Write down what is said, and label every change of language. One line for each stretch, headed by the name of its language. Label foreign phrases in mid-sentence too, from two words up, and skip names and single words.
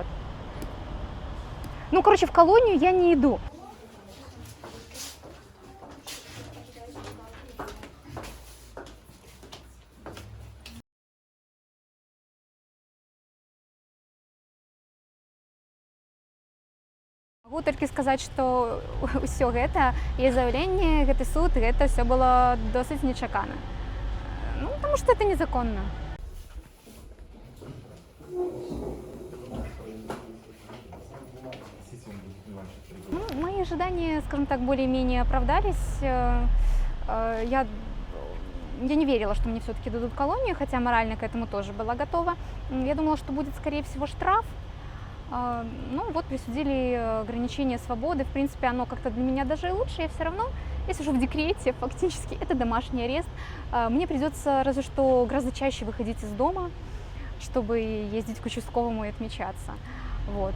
Russian: Ну, короче, в колонию я не иду.
Belarusian: Могу толькі сказаць, што ўсё гэта і заяўленне, гэты суд, гэта ўсё было досыць нечакана. Ну, таму што это незаконна. Ну,
Russian: мои ожидания, скажем так, более-менее оправдались. Я не верила, что мне все-таки дадут колонию, хотя морально к этому тоже была готова. Я думала, что будет, скорее всего, штраф. Ну вот присудили ограничение свободы, в принципе, оно как-то для меня даже и лучше, я все равно, я сижу в декрете, фактически, это домашний арест, мне придется разве что гораздо чаще выходить из дома, чтобы ездить к участковому и отмечаться, вот.